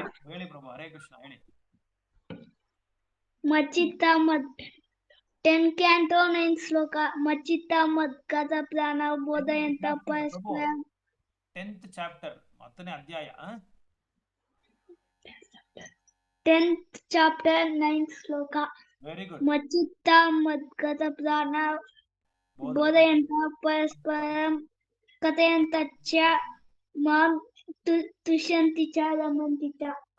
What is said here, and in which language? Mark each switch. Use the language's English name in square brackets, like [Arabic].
[Kannada] ಹೇಳಿ ಪ್ರಭು. ಹರೇ ಕೃಷ್ಣ ಹೇಳಿ. [Sanskrit] ಮಚ್ಚಿತ್ತ ಮದ್ [English] 10 canto 9 [Sanskrit] ಶ್ಲೋಕ. ಮಚ್ಚಿತ್ತ ಮದ್ ಗತ ಪ್ರಾಣ ಬೋಧಯಂತ ಪರಸ್ಪರ. [Kannada] 10th ಚಾಪ್ಟರ್ 10ನೇ ಅಧ್ಯಾಯ [English] 10th chapter 9th ಶ್ಲೋಕ. Very good. [Sanskrit] ಮಚ್ಚಿತ್ತ ಮದ್ ಗತ ಪ್ರಾಣ ಬೋಧಯಂತ ಪರಸ್ಪರಂ ಕಥಯಂತ ಚ ಮಾಂ ತುಷ್ಯಂತಿ ಚ ರಮಂತಿ ಚ.